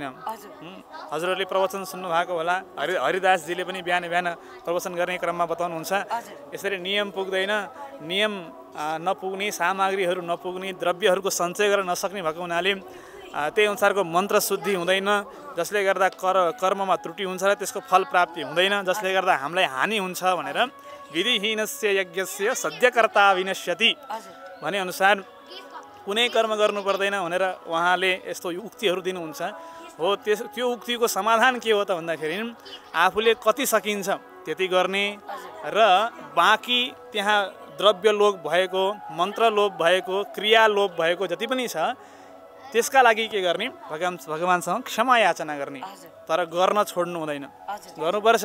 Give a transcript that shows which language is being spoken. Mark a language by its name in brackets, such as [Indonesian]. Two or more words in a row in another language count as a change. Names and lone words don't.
[Nepali] हजुरहरूले प्रवचन सुन्नुभएको होला, हरिदासजीले पनि बिहान बिहान प्रवचन गर्ने क्रममा बताउनुहुन्छ यसरी नियम पुग्दैन, नियम नपुग्ने, सामग्रीहरू नपुग्ने, द्रव्यहरूको सञ्चय गर्न नसक्ने भएको हुनाले त्यही अनुसारको मन्त्र शुद्धि हुँदैन, जसले गर्दा कर्ममा त्रुटि हुन्छ र त्यसको फल प्राप्ति हुँदैन, जसले गर्दा हामीलाई हानि हुन्छ भनेर [Sanskrit] विधिहीनस्य यज्ञस्य सद्यकर्ता विनश्यति [Nepali] भने अनुसार कुनै कर्म गर्नु पर्दैन भनेर उहाँले यस्तो उक्तिहरू दिनुहुन्छ। हो त्यो उक्तिको समाधान के हो त भन्दाखेरि आफूले कति सकिन्छ त्यति गर्ने र बाँकी त्यहाँ द्रव्य लोभ भएको, मन्त्र लोभ भएको, क्रिया लोभ भएको जति पनि छ त्यसका लागि के गर्ने, भगवानसँग क्षमा याचना गर्ने, तर गर्न छोड्नु हुँदैन, गर्नुपर्छ।